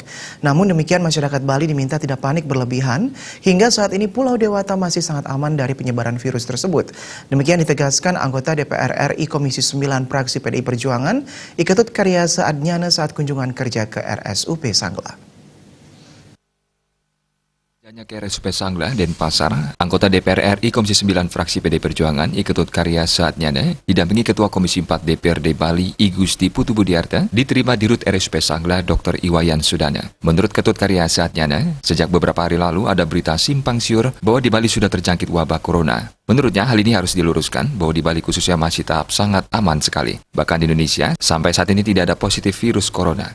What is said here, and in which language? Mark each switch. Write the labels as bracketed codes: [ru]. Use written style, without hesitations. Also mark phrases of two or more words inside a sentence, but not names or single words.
[id] Namun demikian masyarakat Bali diminta tidak panik berlebihan, hingga saat ini Pulau Dewata masih sangat aman dari penyebaran virus tersebut. Demikian ditegaskan anggota DPR RI Komisi 9 Praksi PDI Perjuangan, Iketut Karyasa Adnyana saat kunjungan kerja ke RSUP Sanglah. Ke RSUP Sanglah, Denpasar, anggota DPR RI Komisi 9 Fraksi PD Perjuangan, Iketut Karyasa Adnyana, didampingi Ketua Komisi 4 DPRD Bali, I Gusti Putu Budiarta, diterima di Rut RSUP Sanglah, Dr. Iwayan Sudana. Menurut Ketut Karyasa Adnyana, sejak beberapa hari lalu ada berita simpang siur bahwa di Bali sudah terjangkit wabah corona. Menurutnya, hal ini harus diluruskan bahwa di Bali khususnya masih tahap sangat aman sekali. Bahkan di Indonesia, sampai saat ini tidak ada positif virus corona.